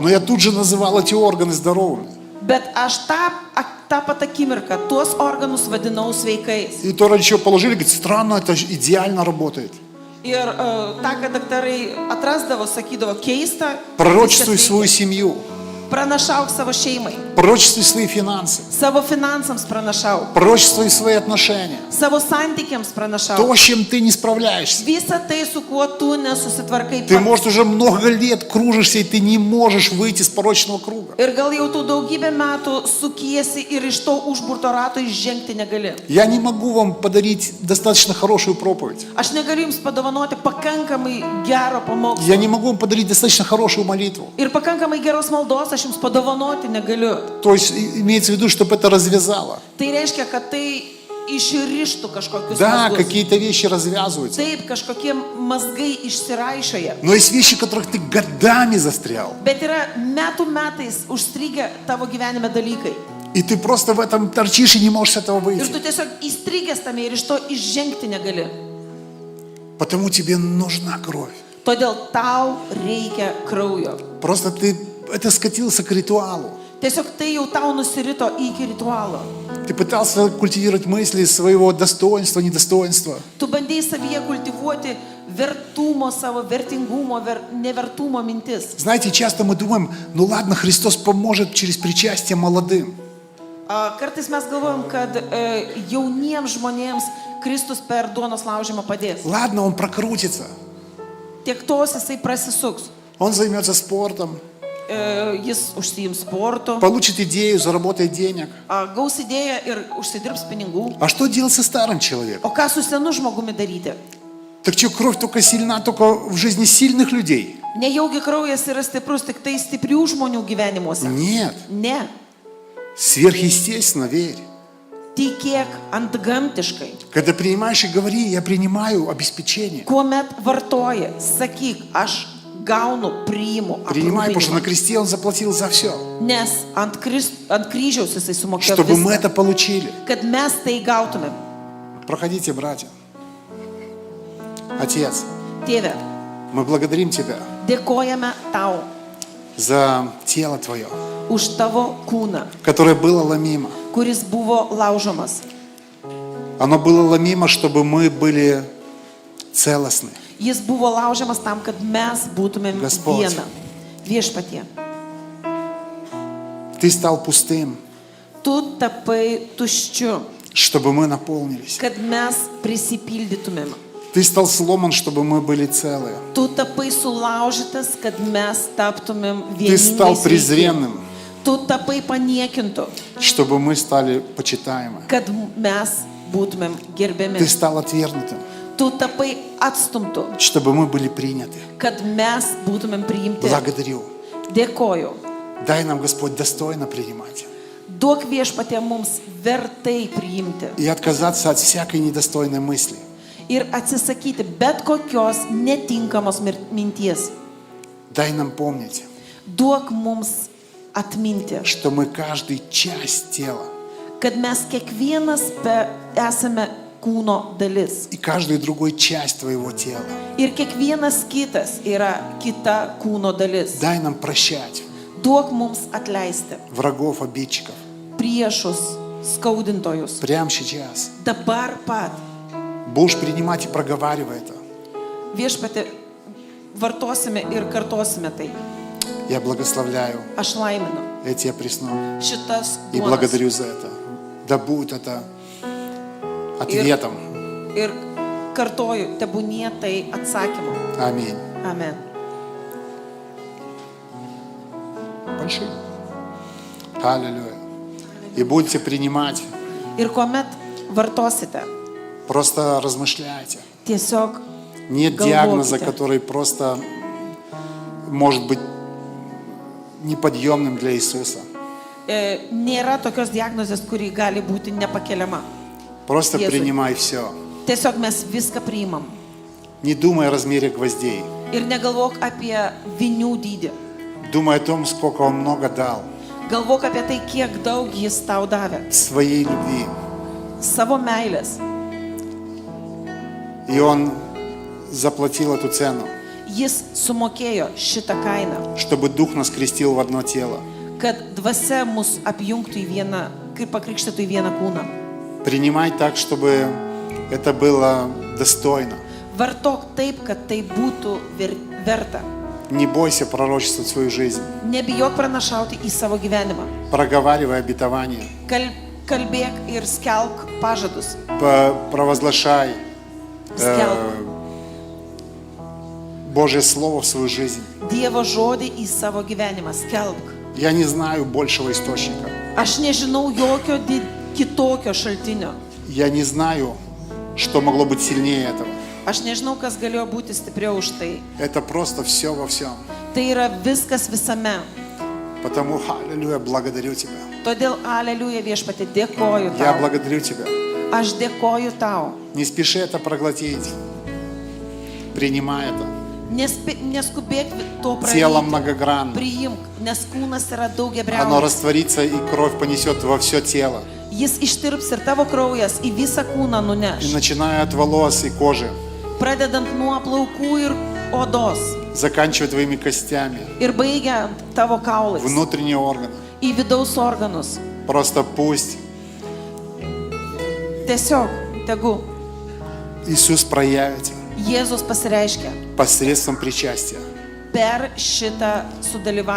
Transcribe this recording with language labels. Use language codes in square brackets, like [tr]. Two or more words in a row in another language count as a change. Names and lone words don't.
[ru] Но я тут же называл эти органы здоровыми. [lt] Bet aš tą pat akimirką tuos organus vadinau sveikais. [ru] И то раньше положили, говорит: странно, это же идеально работает. [lt] Ir tą, kad daktarai atrasdavo, sakydavo, keista. [ru] Пророчествуй [lt] viskas [ru] свою [lt] veikia. [ru] семью. [lt] Pranašauk savo šeimai. [ru] Пророчествуй свои финансы. [lt] Savo finansams pranašauk. [ru] Пророчествуй свои отношения. [lt] Savo santykiams [ru] То, [lt] pranašauk. [ru] с чем ты не справляешься. [lt] Visą tai, su kuo tu nesusitvarkai [ru] Ты, [lt] pats. [ru] может, уже много лет кружишься, и ты не можешь выйти из порочного круга. [lt] Ir gal jau tu daugybę metų sukiesi ir iš to užburto rato išžengti negali. [ru] Я не могу вам подарить достаточно хорошую проповедь. [lt] Aš negaliu jums padovanoti pakankamai gero pamokslo. [ru] Я не могу вам подарить достаточно хорошую молитву. [lt] Ir pakankamai geros maldos aš jums padovanoti negaliu. [ru] То есть имеется в виду, чтобы это развязало. [lt] Tai reiškia, kad tai išrištų kažkokius [ru] Да, [lt] mazgus. [ru] какие-то вещи развязываются. [lt] Taip, kažkokie mazgai išsiraišoja. [ru] Но есть вещи, в которых ты годами застрял. [lt] Bet yra metų metais užstrigę tavo gyvenime dalykai. [ru] И ты просто в этом торчишь и не можешь с этого [lt] Ir [ru] выйти. [lt] tu tiesiog įstrigęs tame ir iš to išžengti negali. [ru] Потому тебе нужна кровь. [lt] Todėl tau reikia kraujo. [ru] Просто ты это скатился к ритуалу. [lt] Tiesiog tai jau tau nusirito iki ritualo. [ru] Ты пытался культивировать мысли своего достоинства, недостоинства. [lt] Tu bandėjai savyje kultivuoti vertumo, savo vertingumo, nevertumo mintis. [ru] Знаете, часто мы думаем: ну ладно, Христос поможет через причастие молодым. [lt] Kartais mes galvojam, kad jauniems žmonėms Kristus per duonos laužymą padės. [ru] Ладно, он прокрутится. [lt] Tiek tos jisai prasisuks. [ru] Он займется спортом, [lt] Jis užsiims sportu, [ru] получит идею, заработает денег. [lt] gaus idėją ir užsidirbs pinigų. [ru] А что делать со старым человеком? [lt] O ką su senu žmogumi daryti? [ru] Так что, кровь только сильна только в жизни сильных людей? [lt] Nejaugi kraujas yra stiprus tik tai stiprių žmonių gyvenimuose. [ru] Нет, [lt] Ne. [ru] сверхъестественно верь. [lt] Tikėk antgamtiškai. [ru] Когда принимаешь и говори, я принимаю обеспечение. [lt] Kuomet vartoji, sakyk, aš gaunu, priimu. [ru] Принимай, потому что на [lt] aprūpinimą. [ru] кресте Он заплатил за все. [lt] Nes ant kryžiaus jisai sumokėjo [ru] Чтобы мы [lt] viską, [ru] это получили. [lt] kad mes tai gautumėm. [ru] Проходите, братья. Отец, [lt] Tėve, [ru] мы благодарим Тебя [lt] dėkojame tau [ru] за тело Твое, [lt] už tavo kūną, [ru] которое было ломимо. [lt] kuris buvo laužomas. [ru] Оно было ломимо, чтобы мы были целостны. [lt] Jis buvo laužiamas tam, kad mes būtumėm [ru] Господь. [lt] viena. Viešpatie, [ru] Ты стал пустым, [lt] tu tapai tuščiu, [ru] чтобы мы наполнились. [lt] kad mes prisipildytumėm. [ru] Ты стал сломан, чтобы мы были целые. [lt] Tu tapai sulaužytas, kad mes taptumėm [ru] Ты стал [lt] vieningais. [ru] презренным, [lt] Tu tapai paniekintu, [ru] чтобы мы стали почитаемы. [lt] kad mes būtumėm gerbiami. [ru] Ты стал отвергнутым, [lt] Tu tapai atstumtu, [ru] чтобы мы были приняты. [lt] kad mes būtumėm priimti. [ru] Благодарю. [lt] Dėkoju. [ru] Дай нам, Господь, достойно принимать. [lt] Duok viešpatie mums vertai priimti [ru] И отказаться от всякой недостойной мысли. [lt] ir atsisakyti bet kokios netinkamos minties. [ru] Дай нам помнить, [lt] Duok mums atminti, [ru] что мы каждый часть тела [lt] kad mes kiekvienas esame kūno dalis. [ru] и каждую другую часть Твоего тела. [lt] Ir kiekvienas kitas yra kita kūno dalis. [ru] Дай нам прощать [lt] Duok mums atleisti [ru] врагов, обидчиков. [lt] priešus, skaudintojus. [ru] Прямо сейчас. [lt] Dabar pat [ru] Будешь принимать и проговаривай это. [lt] viešpatį vartosime ir kartosime tai. [ru] Я благословляю, [lt] Aš laiminu [ru] я Тебя присну [lt] šitas [ru] и [lt] duonas. [ru] благодарю за это. Да будет это ответом. [lt] Ir kartoju, tebūnie tai atsakymu. [ru] Аминь. [lt] Amen. [ru] Большие. Аллилуйя. И будете принимать. [lt] Ir kuomet vartosite, [ru] Просто размышляйте. [lt] tiesiog [ru] Нет [lt] Galvokite. [ru] диагноза, который просто может быть неподъемным для Иисуса. [lt] Nėra tokios diagnozės, kuri gali būti nepakeliama. [ru] Просто [lt] Jėzui. [ru] принимай все. [lt] Tiesiog mes viską priimam. [ru] Не думай о размере гвоздей. [lt] Ir negalvok apie vinių dydį. [ru] Думай о том, сколько Он много дал. [lt] Galvok apie tai, kiek daug jis tau davė. [ru] Своей любви. [lt] Savo meilės. [ru] И Он заплатил эту цену, [lt] Jis sumokėjo šitą kainą, [ru] чтобы Дух нас крестил в одно тело. [lt] kad dvasia mus apjungtų į vieną, kaip pakrikštytų į vieną kūną. [ru] Принимай так, чтобы это было достойно. [lt] Vartok taip, kad tai būtų verta. [ru] Не бойся пророчествовать свою жизнь. [lt] Nebijok pranašauti į savo gyvenimą. [ru] Проговаривай обетование. [lt] Kalbėk ir skelk pažadus. [ru] Провозглашай [lt] Skelk [ru] Божье Слово в свою жизнь. [lt] Dievo žodį į savo gyvenimą. Skelk. [ru] Я не знаю большего источника. [lt] Aš nežinau jokio kitokio šaltinio. [ru] Я не знаю, что могло быть сильнее этого. [lt] Aš nežinau, kas galėjo būti stipriau už tai. [ru] Это просто все во всем. [lt] Tai yra viskas visame. [ru] Потому, аллилуйя, благодарю Тебя. [lt] Todėl, aleliuja viešpatė, dėkoju [ru] Я [lt] tau. [ru] благодарю Тебя. [lt] Aš dėkoju tau. [ru] Не спеши это проглотить. Принимай это. [lt] Neskubėk to [ru] Тело [lt] praeiti. [ru] многогранно. [lt] Priimk, nes kūnas yra [ru] Оно [lt] daugiabriaunis. [ru] растворится, и кровь понесет во все тело. [lt] Jis ištirps ir tavo kraujas į visą kūną [ru] И [lt] nuneš. [ru] начиная от волос и кожи, [lt] Pradedant nuo plaukų ir odos. [ru] заканчивая Твоими костями, [lt] Ir baigiant tavo kaulais. [ru] внутренние органы. [lt] Į vidaus organus. [ru] Просто пусть [lt] Tiesiog, tegu [ru] Иисус проявится [lt] Jėzus pasireiškia [ru] посредством причастия, [lt] per šitą sudalyvavimą,